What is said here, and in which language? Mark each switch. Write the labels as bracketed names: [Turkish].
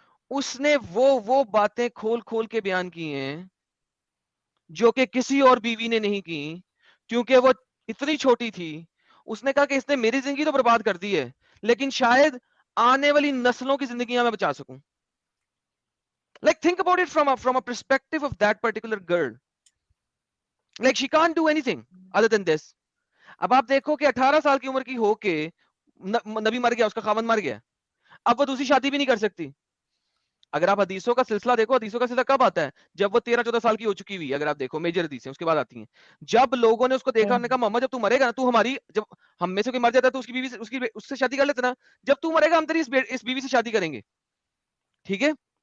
[Hindi] उसने वो बातें खोल-खोल के बयान की हैं, जो कि किसी और बीवी ने नहीं की, क्योंकि वो इतनी छोटी थी। उसने कहा कि इसने मेरी जिंदगी तो बर्बाद कर दी है, लेकिन शायद आने वाली नस्लों की जिंदगी मैं बचा सकूं। [English] Like think about it from a perspective of that particular girl. Like she can't do anything other than this. [Hindi] अब आप देखो कि 18 साल की उम्र की होके नबी मर गया, उसका खामन मर गया, अब वो दूसरी शादी भी नहीं कर सकती। अगर आप हदीसों का सिलसिला देखो, हदीसों का सिलसिला कब आता है? जब वो 13-14 साल की हो चुकी हुई है। अगर आप देखो मेजर हदीसें उसके बाद आती हैं। जब लोगों ने उसको देखा, उन्होंने कहा मोहम्मद जब तू मरेगा ना, तू हमारी, जब हम में से कोई मर जाता है तो उसकी बीवी से, उससे शादी कर लेते ना, जब तू मरेगा हम तेरी इस बीवी से शादी करेंगे, ठीक है?